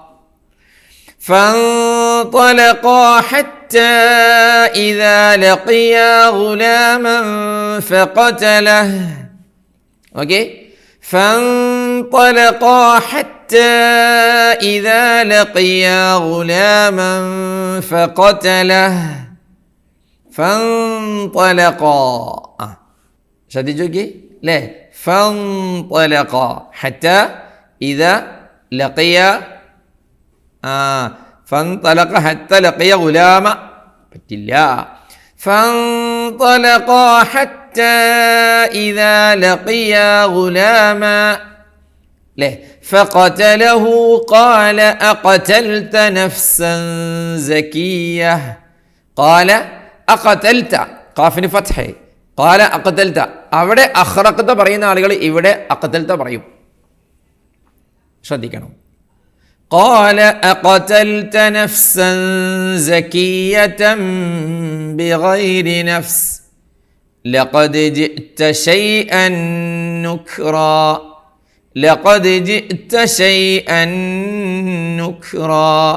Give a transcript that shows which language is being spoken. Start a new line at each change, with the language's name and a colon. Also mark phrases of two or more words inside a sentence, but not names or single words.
Arabic: فانطلقا حتى إذا لقيا غلاما فقتله. فانطلقا حتى إذا لقيا غلاما فقتله.
Malayalam: فانطلقا ശ്രദ്ധിച്ചോക്കി അല്ലേ?
Arabic: فانطلقا حتى إذا لقيا فانطلق حتى لقي غلام പറ്റില്ല. فانطلقا حتى إذا لقيا غلاما فقتله. قال أقتلت نفسا زكية. قال أقتلت
Malayalam: ഖാഫിന് ഫത്ഹ്.
Arabic: قال أقتلت.
Malayalam: അവിടെ അഖ്റഖ്ത പറയുന്ന ആളുകൾ ഇവിടെ അഖ്തൽത പറയും. ശ്രദ്ധിക്കണം.
Arabic: قال أقتلت نفسا زكية بغير نفس لقد جئت شيئا نكرا. لقد جئت شيئا نكرا.